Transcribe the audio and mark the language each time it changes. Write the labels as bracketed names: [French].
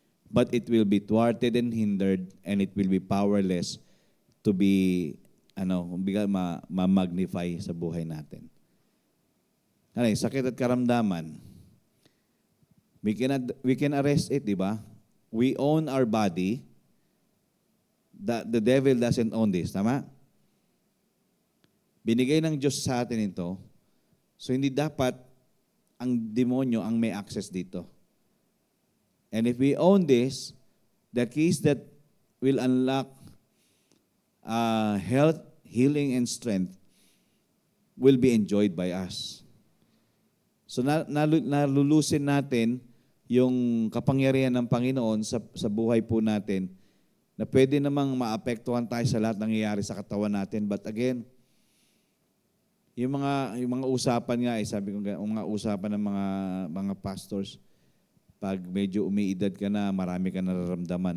[English] But it will be thwarted and hindered, and it will be powerless to be, [Filipino] ma-magnify sa buhay natin. Sakit at karamdaman. [English] We can arrest it, [Filipino] di ba? [English] We own our body, the devil doesn't own this. [Filipino] Tama? Binigay ng Diyos sa atin ito. So hindi dapat ang demonyo ang may access dito. [English] And if we own this, the keys that will unlock health, healing, and strength will be enjoyed by us. [Filipino] So nalulusin natin yung kapangyarihan ng Panginoon sa buhay po natin na pwede namang maapektuhan tayo sa lahat ng nangyayari sa katawan natin. [English] But again, [Filipino] yung mga usapan nga, sabi ko, yung mga usapan ng mga pastors, pag medyo umiidad ka na, marami ka nararamdaman.